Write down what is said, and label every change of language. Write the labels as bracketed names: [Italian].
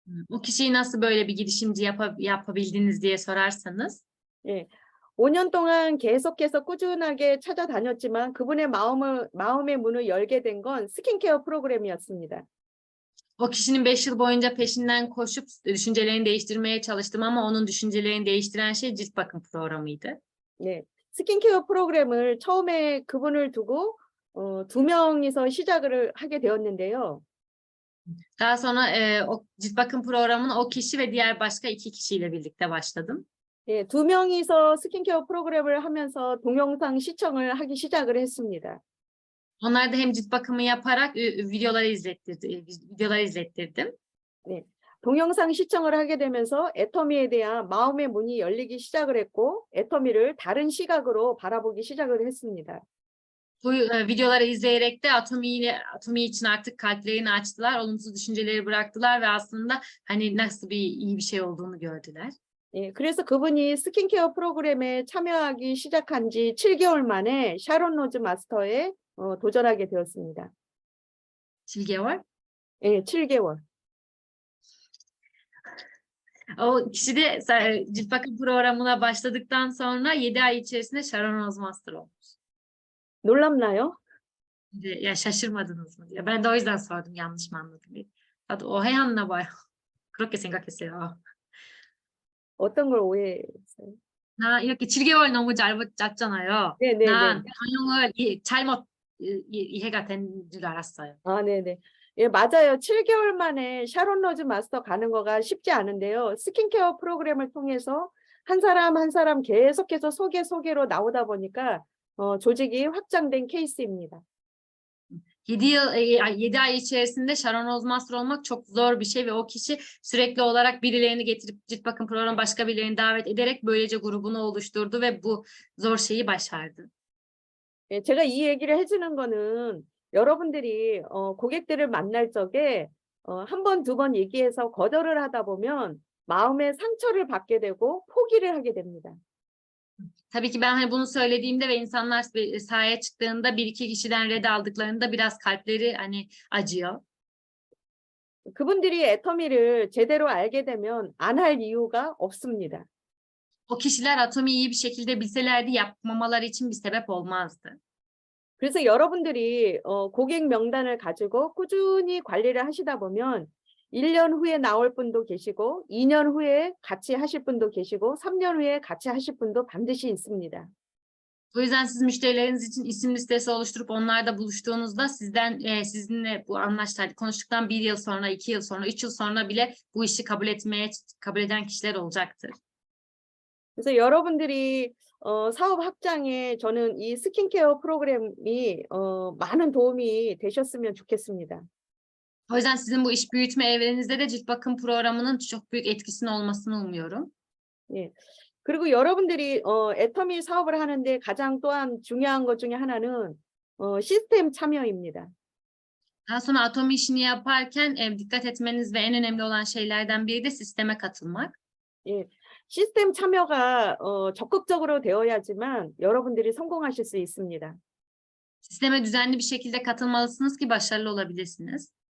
[Turkish] O kişiyi nasıl böyle bir girişimci yapabildiniz diye sorarsanız. [Korean] 예, 5년 동안 계속해서 꾸준하게 찾아다녔지만 그분의 마음의 문을 열게 된 건 스킨케어 프로그램이었습니다. [Turkish] O kişinin 5 yıl boyunca peşinden koşup düşüncelerini değiştirmeye çalıştım ama onun düşüncelerini değiştiren şey cilt bakım programıydı. [Korean] 네, 스킨케어 프로그램을 처음에 그분을 두고 2명이서 시작을 하게 되었는데요. [Turkish] Daha sonra o cilt bakım programına o kişi ve diğer başka 2 kişiyle birlikte başladım. [Korean] 예, 두 명이서 스킨케어 프로그램을 하면서 동영상 시청을 하기 시작을 했습니다. [Turkish] Onlar da hem cilt bakımı yaparak videoları izlettirdim. [Korean] 네, 동영상 시청을 하게 되면서 애터미에 대한 마음의 문이 열리기 시작을 했고 애터미를 다른 시각으로 바라보기 시작을 했습니다. [Turkish] Bu videoları izleyerek de Atomi için artık kalplerini açtılar, olumsuz düşünceleri bıraktılar ve aslında hani nasıl iyi bir şey olduğunu gördüler. [Korean] 예, 그래서 그분이 스킨케어 프로그램에 참여하기 시작한 지 7개월 만에 샤론 로즈 마스터에 도전하게 되었습니다. 7개월. 예, 7개월. [Turkish] O kişi de cilt bakım programına başladıktan sonra 7 ay içerisinde Sharon Rose Master olmuş. [Korean] 놀랍나요? [Turkish] Ya şaşırmadınız mı diye. Ben de o yüzden sordum, yanlış mı anladım diye. [Korean] 나도 오해했나 봐요. 그렇게 생각했어요. 어떤 걸 오해했어요? 나 이렇게 7개월 너무 짧잖아요. 네네네. 난 방향을 잘못 이해가 된 줄 알았어요. 아, 네네. 예, 맞아요. 7개월 만에 샤론 로즈 마스터 가는 거가 쉽지 않은데요. 스킨케어 프로그램을 통해서 한 사람 한 사람 계속해서 소개로 나오다 보니까 조직이 확장된 케이스입니다. [Turkish] 7 ay içerisinde Sharon Rose Master olmak çok zor bir şey ve o kişi sürekli olarak birilerini getirip cilt bakım programı başka birilerini davet ederek böylece grubunu oluşturdu ve bu zor şeyi başardı. [Korean] 예, 제가 이 얘기를 해주는 거는 여러분들이 고객들을 만날 적에 한 번, 두 번 얘기해서 거절을 하다 보면 마음의 상처를 받게 되고 포기를 하게 됩니다. [Turkish] Tabii ki ben hani bunu söylediğimde ve insanlar sahaya çıktığında 1-2 kişiden red aldıklarında biraz kalpleri hani acıyor. [Korean] 그분들이 애터미를 제대로 알게 되면 안 할 이유가 없습니다. [Turkish] O kişiler Atomi'yi iyi bir şekilde bilselerdi yapmamaları için bir sebep olmazdı. [Korean] 그래서 여러분들이 고객 명단을 가지고 꾸준히 관리를 하시다 보면 1년 후에 나올 분도 계시고 2년 후에 같이 하실 분도 계시고 3년 후에 같이 하실 분도 반드시 있습니다. [Turkish] O yüzden siz müşterileriniz için isim listesi oluşturup onlarla buluştuğunuzda sizinle bu konuştuktan 1 yıl sonra, 2 yıl sonra, 3 yıl sonra bile bu işi kabul eden kişiler olacaktır. [Korean] 그래서 여러분들이 사업 확장에 저는 이 스킨케어 프로그램이 많은 도움이 되셨으면 좋겠습니다. [Turkish] O yüzden sizin bu iş büyütme evrenizde de cilt bakım programının çok büyük etkisinin olmasını umuyorum. [Korean] 예. 그리고 여러분들이 애터미 사업을 하는데 가장 또한 중요한 것 중에 하나는 시스템 참여입니다. [Turkish] Daha sonra Atomi işini yaparken dikkat etmeniz ve en önemli olan şeylerden biri de sisteme katılmak. [Korean] 예. 시스템 참여가 적극적으로 되어야지만 여러분들이 성공하실 수 있습니다. [Turkish] Sisteme düzenli bir şekilde katılmalısınız ki başarılı olabilirsiniz.